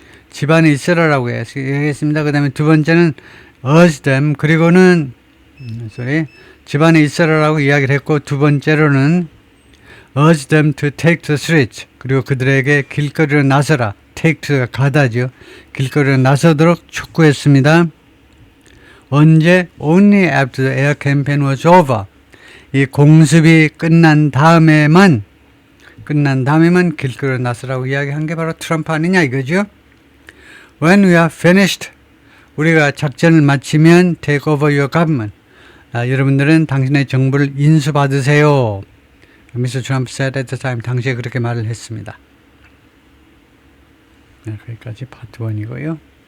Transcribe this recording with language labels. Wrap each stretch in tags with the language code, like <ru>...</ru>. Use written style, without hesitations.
<ko>집 안에 있어라라고 얘기했습니다. 그 다음에 두 번째는</ko> <en>urge them.</en> <ko>그리고는 집 안에 있어라라고 이야기를 했고, 두 번째로는</ko> <en>urge them to take to the streets.</en> <ko>그리고 그들에게 길거리로 나서라. take to가 가다죠. 길거리로 나서도록 촉구했습니다. 언제?</ko> <en>Only after the air campaign was over.</en> <ko>이 공습이 끝난 다음에만 길거리로 나서라고 이야기한 게 바로 트럼프 아니냐 이거죠.</ko> <en>When we are finished,</en> <ko>우리가 작전을 마치면</ko> <en>take over your government.</en> <ko>여러분들은 당신의 정부를 인수받으세요.</ko> <en>Mr. Trump said at the time,</en> <ko>당시에 그렇게 말을 했습니다. 네, 여기까지 파트 1이고요.</ko>